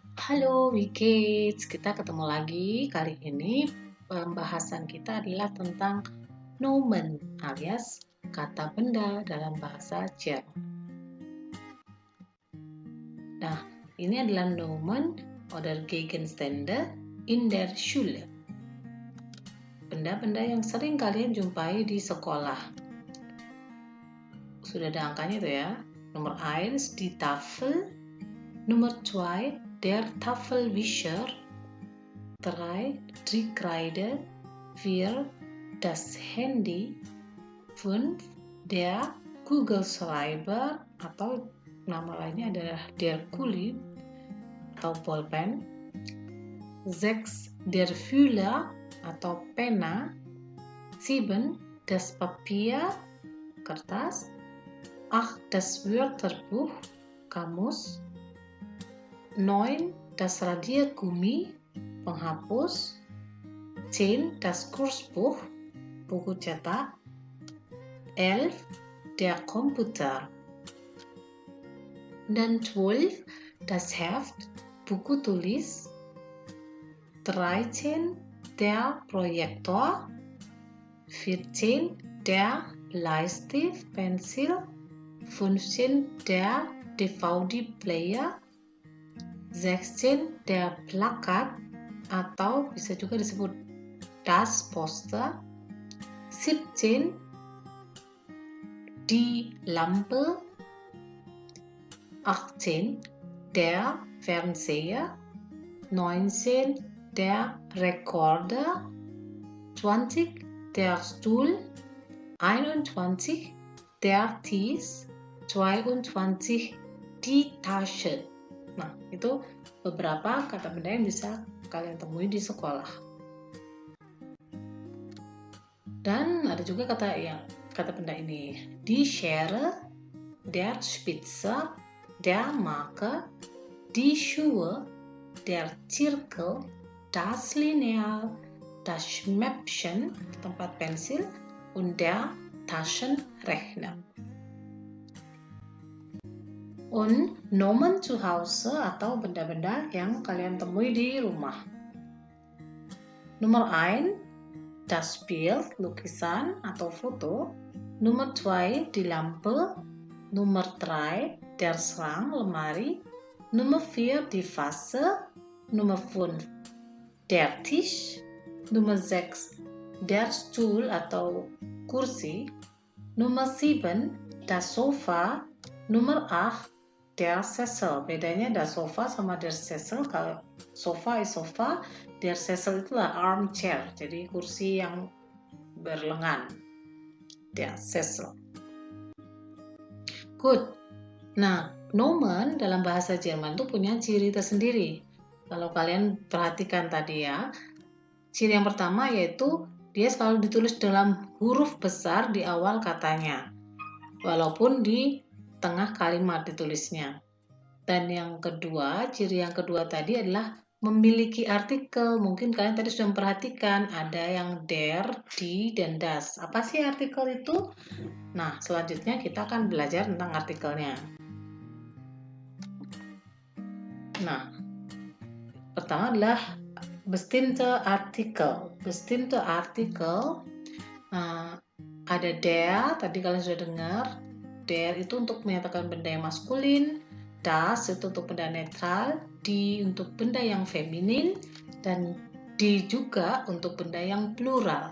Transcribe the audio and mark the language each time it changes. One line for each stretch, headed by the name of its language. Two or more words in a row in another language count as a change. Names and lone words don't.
Indonesian: Halo Wikids, kita ketemu lagi. Kali ini pembahasan kita adalah tentang nomen alias kata benda dalam bahasa Jerman. Nah, ini adalah
German: nomen oder Gegenstände in der Schule.
Indonesian: Benda-benda yang sering kalian jumpai di sekolah. Sudah ada angkanya itu ya. Nomor 1,
German: die Tafel. Nomor 2, der Tafelwischer. 3, die Kreide. 4, das Handy.
Indonesian: 5,
German: der Kugelschreiber
Indonesian: atau nama lainnya adalah
German: der Kuli
Indonesian: atau pulpen. 6,
German: der Füller
Indonesian: atau pena.
German: 7, das Papier, kertas. 8, das Wörterbuch, kamus. 9, das Radiergummi, penghapus. 10, das Kursbuch,
Indonesian: buku cetak. 11,
German: der Computer. Dan 12, das Heft,
Indonesian: buku tulis. 13,
German: der Projektor. 14, der Bleistift, pensil. 15, der DVD-Player.
Indonesian: 16,
German: der Plakat
Indonesian: atau bisa juga disebut
German: das Poster. 17, die Lampe. 18, der Fernseher. 19, der Rekorder. 20, der Stuhl. 21, der Tisch. 22, die Tasche.
Indonesian: Nah, itu beberapa kata benda yang bisa kalian temui di sekolah. Dan ada juga kata benda ini.
German: Die Schere, der Spitzer, der Marker, die Schuhe, der Zirkel, das Lineal, das Schmäppchen,
Indonesian: tempat pensil,
German: und der Taschenrechner. Und Nomen zu Hause
Indonesian: atau benda-benda yang kalian temui di rumah. Nomor 1,
German: das Bild,
Indonesian: lukisan atau foto. Nomor 2,
German: die Lampe. Nomor 3, der Schrank,
Indonesian: lemari. Nomor 4,
German: die Vase. Nomor 5, der Tisch.
Indonesian: Nomor 6,
German: der Stuhl
Indonesian: atau kursi. Nomor 7,
German: das Sofa. Nomor 8, der Sessel. Bedanya das Sofa sama der Sessel.
Indonesian: Kalau
English: sofa is sofa,
German: der Sessel
Indonesian: itulah armchair, jadi kursi yang berlengan.
German: Der Sessel.
English: Good.
Indonesian: Nah, nomen dalam bahasa Jerman itu punya ciri tersendiri. Kalau kalian perhatikan tadi ya, ciri yang pertama yaitu dia selalu ditulis dalam huruf besar di awal katanya, walaupun di tengah kalimat ditulisnya. Dan yang kedua, ciri yang kedua tadi adalah memiliki artikel. Mungkin kalian tadi sudah memperhatikan ada yang der, die, dan das. Apa sih artikel itu? Nah, selanjutnya kita akan belajar tentang artikelnya. Nah, pertama adalah
German: bestimmte Artikel. Bestimmte Artikel,
Indonesian: ada der, tadi kalian sudah dengar. Der itu untuk menyatakan benda yang maskulin, das itu untuk benda netral, die untuk benda yang feminin, dan die juga untuk benda yang plural.